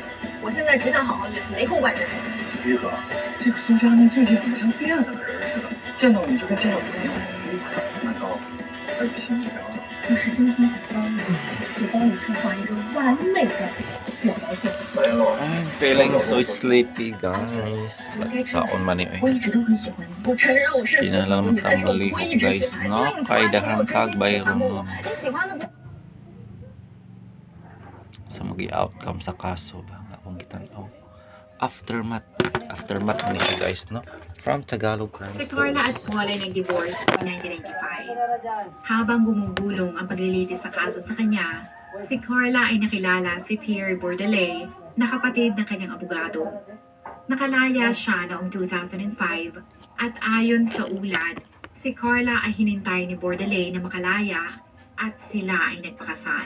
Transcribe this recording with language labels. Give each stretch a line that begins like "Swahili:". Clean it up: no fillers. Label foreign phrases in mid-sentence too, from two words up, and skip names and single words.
Chinese: 我现在只想好好学习，没空管这些。于哥，这个苏佳妮最近怎么像变了个人似的？见到你就跟见到朋友一样。难道还有新目标了？我是真心想帮你，我帮你策划一个完美的表白秀。没有。
English: I'm feeling so sleepy, guys.
Cebuano: Saon man eh.
Chinese: 我一直都很喜欢你，我承认我是
Cebuano: Di na lang
Chinese: 但是我不
Cebuano: matamali
Chinese: 会一直
Cebuano: guys,
Chinese: 喜欢你，
Cebuano: no?
Chinese: 因为你从
Cebuano: Kay
Chinese: 来都没有
Cebuano: dahang
Chinese: 真心
Cebuano: tagbay
Chinese: 喜欢过
Cebuano: ron
Chinese: 我。你喜欢的不
Cebuano: sa magi-outcome sa kaso ba nga akong gitanaw. Aftermath ni siya guys, no?
English: From Tagalog Crime
Filipino: Si Carla at
English: Stories.
Filipino: Paul ay nag-divorce noong 1995. Habang gumugulong ang paglilitis sa kaso sa kanya, si Carla ay nakilala si Thierry Bordelais na kapatid ng kanyang abogado. Nakalaya siya noong 2005 at ayon sa ulat, si Carla ay hinintay ni Bordelais na makalaya at sila ay nagpakasal.